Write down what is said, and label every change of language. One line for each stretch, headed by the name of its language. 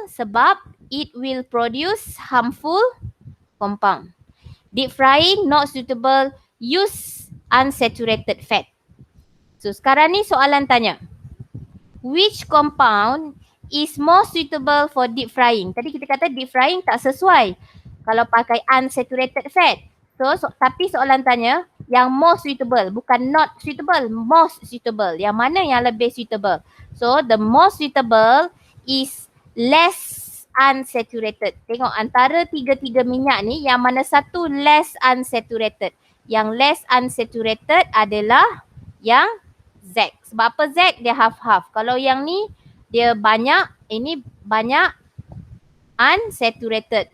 Malay: Sebab
English: it will produce harmful compound. Deep frying not suitable. Use unsaturated fat.
Malay: So sekarang ni soalan tanya.
English: Which compound is more suitable for deep frying?
Malay: Tadi kita kata deep frying tak sesuai kalau pakai unsaturated fat. Tapi soalan tanya yang
English: more suitable, bukan not suitable, most suitable.
Malay: Yang mana yang lebih suitable?
English: So the most suitable is less unsaturated.
Malay: Tengok antara tiga-tiga minyak ni yang mana satu
English: less unsaturated.
Malay: Yang
English: less unsaturated
Malay: adalah yang Z. Sebab apa Z? Dia
English: half-half.
Malay: Kalau yang ni dia banyak, ini banyak unsaturated.